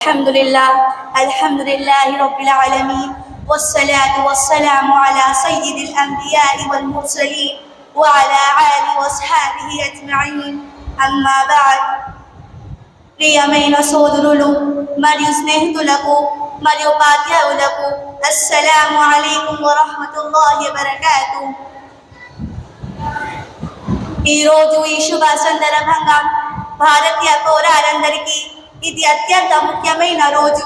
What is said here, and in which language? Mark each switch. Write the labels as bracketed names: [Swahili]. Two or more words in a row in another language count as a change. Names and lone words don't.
[Arabic] الحمد لله رب العالمين والصلاة والسلام على سيد الأنبياء والمرسلين وعلى آله وأصحابه أجمعين أما بعد [Telugu] ప్రియమైన సోదరులు మరియు స్నేహితులకు మరియు ఉపాధ్యాయులకు [Arabic] السلام عليكم ورحمة الله وبركاته. [Telugu] ఈరోజు ఈ శుభ సందర్భంగా భారతీయ పౌరులందరికీ ఇది అత్యంత ముఖ్యమైన రోజు.